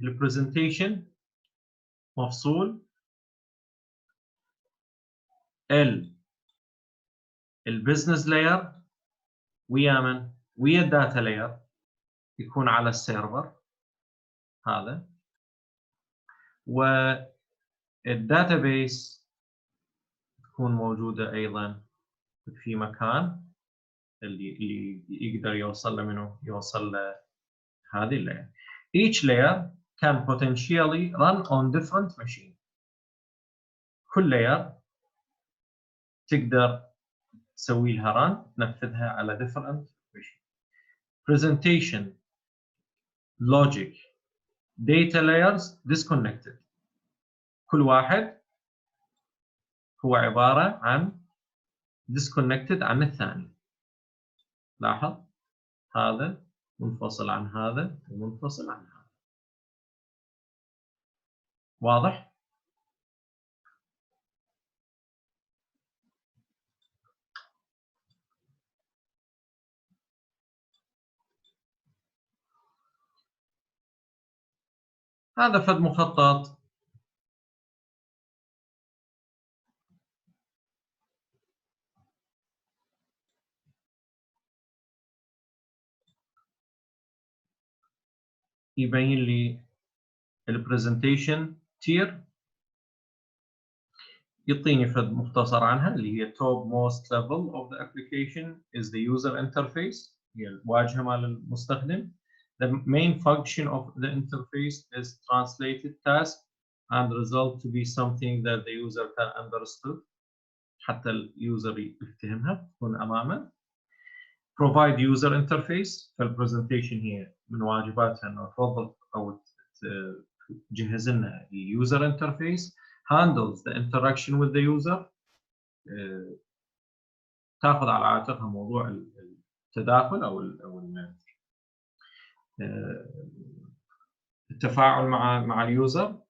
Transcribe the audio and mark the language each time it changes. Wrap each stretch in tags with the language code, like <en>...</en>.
<ar>البرزنتيشن مفصول، البزنس لاير ويا من؟ ويا الداتا لاير يكون على السيرفر هذا، والداتابيس تكون موجوده ايضا في مكان اللي يقدر يوصل له منه، يوصل له هذه اللاير.</ar> <en>Each layer can potentially run on different machine.</en> <ar>كل لاير تقدر تسوي لها run، تنفذها على</ar> <en>different machine. Presentation, logic, data layers disconnected.</en> <ar>كل واحد هو عبارة عن disconnected عن الثاني. لاحظ هذا منفصل عن هذا ومنفصل عن هذا. واضح؟ هذا فد مخطط يبين لي البرزنتيشن تير، يعطيني فد مختصر عنها اللي هي</ar> <en>top most level of the application is the user interface،</en> <ar>هي الواجهة مال المستخدم.</ar> <en>The main function of the interface is translated task and result to be something that the user can understand،</en> <ar>حتى اليوزر يفهمها تكون أمامه.</ar> <en>provide user interface،</en> <ar>فالبرزنتيشن هي من واجباتها انه توظف او تجهز لنا اليوزر انترفيس.</ar> <en>handles the interaction with the user،</en> <ar>تاخذ على عاتقها موضوع التداخل او التفاعل مع اليوزر.</ar>